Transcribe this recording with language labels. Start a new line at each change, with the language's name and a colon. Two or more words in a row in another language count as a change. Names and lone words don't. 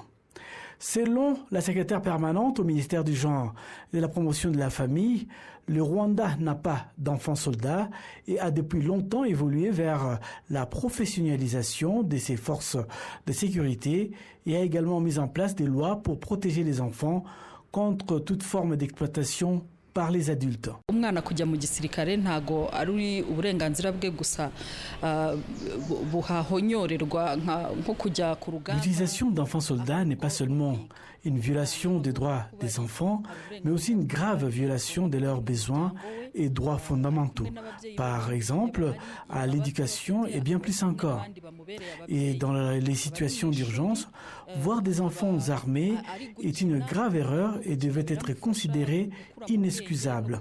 French: Selon la secrétaire permanente au ministère du Genre et de la Promotion de la Famille, le Rwanda n'a pas d'enfants soldats et a depuis longtemps évolué vers la professionnalisation de ses forces de sécurité et a également mis en place des lois pour protéger les enfants contre toute forme d'exploitation par les adultes.
Kinyarwanda: Umwana kujya mu gisirikare ntago ari uburenganzira bwe gusa buhahonyorerwa nko kujya ku rugamba.
French: L'utilisation d'enfants soldats n'est pas seulement une violation des droits des enfants, mais aussi une grave violation de leurs besoins et droits fondamentaux, par exemple à l'éducation et bien plus encore. Et dans les situations d'urgence, voir des enfants armés est une grave erreur et devait être considéré inexcusable.